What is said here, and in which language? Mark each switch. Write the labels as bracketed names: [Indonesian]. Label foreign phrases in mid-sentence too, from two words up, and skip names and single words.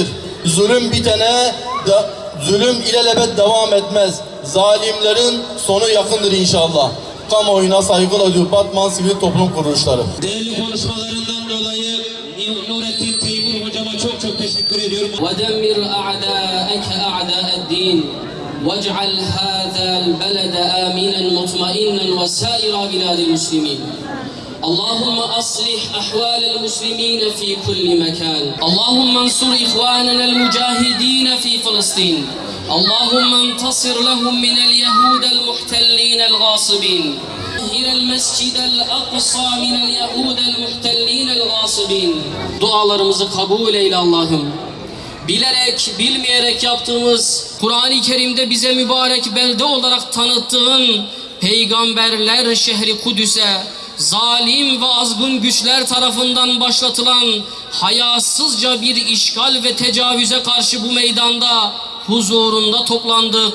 [Turkish] Zulüm bitene, zulüm ilelebet devam etmez. Zalimlerin sonu yakındır inşallah. Kamuoyuna saygıyla diyor Batman Sivil Toplum Kuruluşları. Değerli konuşmalarından dolayı Nurettin Teymur hocama çok teşekkür ediyorum. [Arabic] وَدَمِّرْ أَعْدَاءَكَ أَعْدَاءَ الدِّينِ وَاجْعَلْ هَذَا الْبَلَدَ آمِنًا مُطْمَئِنًا وَسَائِرَ بِلَادِ الْمُسْلِمِينَ اللهم أصلح أحوال المسلمين في كل مكان اللهم انصر إخواننا المجاهدين في فلسطين اللهم انتصر لهم من اليهود المحتلين الغاصبين طهر المسجد الأقصى من اليهود المحتلين الغاصبين [Turkish] dualarımızı kabul eyle Allah'ım. Bilerek, bilmeyerek yaptığımız, Kur'an-ı Kerim'de bize mübarek belde olarak tanıttığın peygamberler şehri Kudüs'e zalim ve azgın güçler tarafından başlatılan hayasızca bir işgal ve tecavüze karşı bu meydanda huzurunda toplandık.